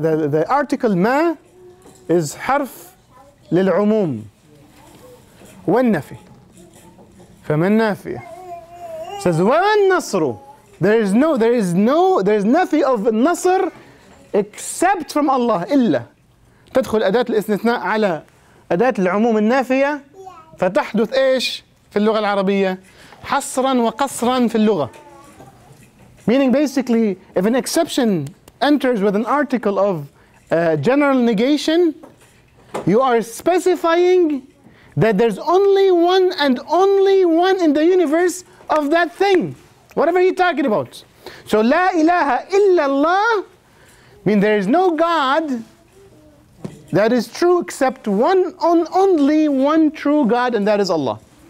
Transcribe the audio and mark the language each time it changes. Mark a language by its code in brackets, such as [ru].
[en] The article ما is [ar] حرف للعموم والنفي. فما النافية says وَمَا النَّصْرُ. [en] There is nothing of النصر except from Allah. [ar] إلا تدخل أداة الاستثناء على أداة العموم النافية فتحدث إيش في اللغة العربية؟ حصرا وقصرا في اللغة. [en] Meaning basically, if an exception enters with an article of general negation, you are specifying that there's only one and only one in the universe of that thing. Whatever you're talking about. So, [ar] La ilaha illallah [en] means there is no God that is true except only one true God, and that is Allah.